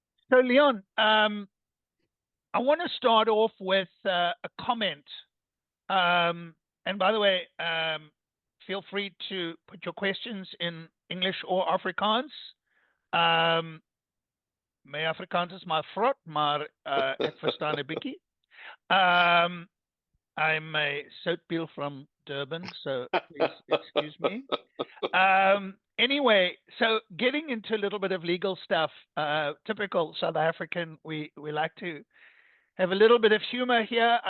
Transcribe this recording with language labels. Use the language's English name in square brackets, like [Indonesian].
[English] So, Leon, I want to start off with a comment. And by the way, feel free to put your questions in English or Afrikaans. [Afrikaans] My Afrikaans is my vrot, maar ek verstaan 'n bietjie. [English] I'm a soutpeel from Durban, so please excuse me. Anyway, so getting into a little bit of legal stuff, typical South African, we like to have a little bit of humor here.